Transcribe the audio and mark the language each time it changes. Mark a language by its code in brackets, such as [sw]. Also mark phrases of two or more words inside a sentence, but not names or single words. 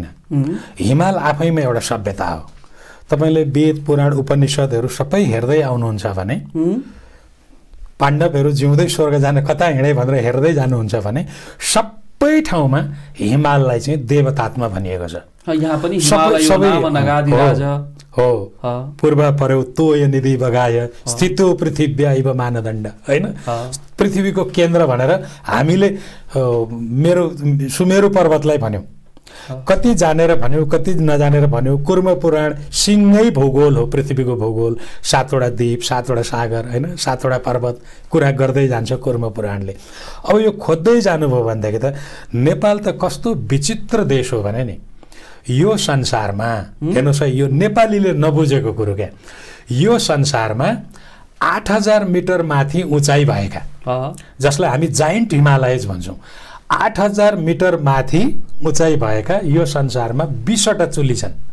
[ne] हिमाल आफैमा एउटा सभ्यता हो। तपाईँले वेद, पुराण, उपनिषदहरू सबै हेर्दै आउनुहुन्छ भने, पाण्डवहरू जिउँदै स्वर्ग जान कता हिँडे भनेर हेर्दै जानुहुन्छ भने सबै ठाउँमा हिमाललाई चाहिँ देवतात्मा भनिएको छ। यहाँ पनि हिमालय [sa] हो, पूर्व पर्यो तोय निधि बगाय स्थितो पृथिव्याइव मानदण्ड, [ne] होइन? पृथ्वीको केन्द्र भनेर हामीले मेरो सुमेरु पर्वतलाई भन्यौँ। कति जानेर भन्यौँ, कति नजानेर भन्यौँ। कुर्म पुराण सिंगै भूगोल हो, पृथ्वीको भूगोल। 7वटा द्वीप, 7वटा सागर, होइन? 7वटा पर्वत कुरा गर्दै जान्छ कुर्म पुराणले। अब यो खोज्दै जानुभयो भनेदेखि त नेपाल त कस्तो विचित्र देश हो भने नि, यो संसारमा हेर्नुहोस् है, यो नेपालीले नबुझेको कुरो क्या, यो संसारमा 8000 मिटर माथि उचाइ भएका, जसलाई हामी [en] giant Himalayas [ne] भन्छौँ, 8000 मिटर माथि उचाइ भएका यो संसारमा 20वटा चुली छन्।